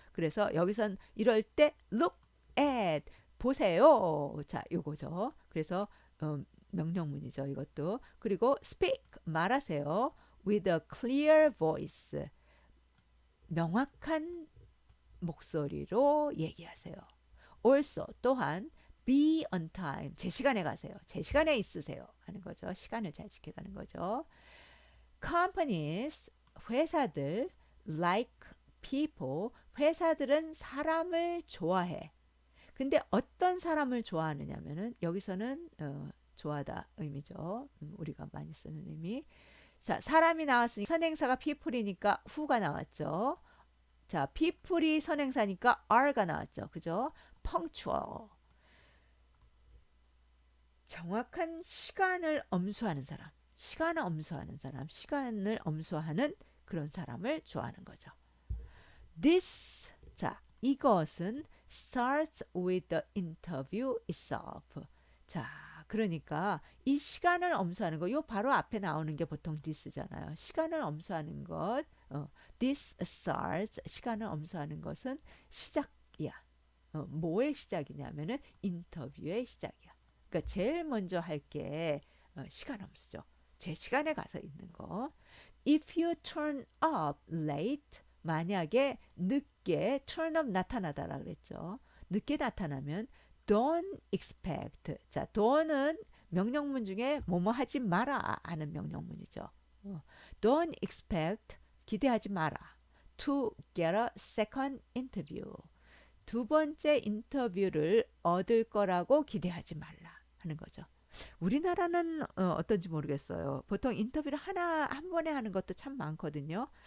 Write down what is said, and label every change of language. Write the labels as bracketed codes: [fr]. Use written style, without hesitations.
[ko] 그래서 여기선 이럴 때 look at 보세요. 자, 요거죠. 그래서 명령문이죠. 이것도. 그리고 speak 말하세요. [en] with a clear voice. [ko] 명확한 목소리로 얘기하세요. [en] also 또한 be on time. [ko] 제 시간에 가세요. 제 시간에 있으세요. 하는 거죠. 시간을 잘 지켜가는 거죠. [en] companies 회사들 like people [ko] 회사들은 사람을 좋아해. 근데 어떤 사람을 좋아하느냐면은 여기서는 좋아하다 의미죠. 우리가 많이 쓰는 의미. 자, 사람이 나왔으니 선행사가 people이니까 who가 나왔죠. 자, people이 선행사니까 are가 나왔죠. 그죠? punctual. 정확한 시간을 엄수하는 사람. 시간을 엄수하는 사람. 시간을 엄수하는 그런 사람을 좋아하는 거죠. [en] This [ko] 자, 이것은 [en] starts with the interview itself. [ko] 자, 그러니까 이 시간을 엄수하는 거, 요 바로 앞에 나오는 게 보통 this잖아요. 시간을 엄수하는 것, this starts 시간을 엄수하는 것은 시작이야. 뭐의 시작이냐면은 인터뷰의 시작이야. 그러니까 제일 먼저 할 게 시간 엄수죠. 제 시간에 가서 있는 거. [en] If you turn up late [ko] 만약에 늦게 turn up 나타나다라 그랬죠. 늦게 나타나면 don't expect. 자, don't은 명령문 중에 뭐뭐 하지 마라 하는 명령문이죠. [en] Don't expect [ko] 기대하지 마라. [en] To get a second interview. [ko] 두 번째 인터뷰를 얻을 거라고 기대하지 말라 하는 거죠. 우리나라는 어떤지 모르겠어요. 보통 인터뷰를 한 번에 하는 것도 참 많거든요.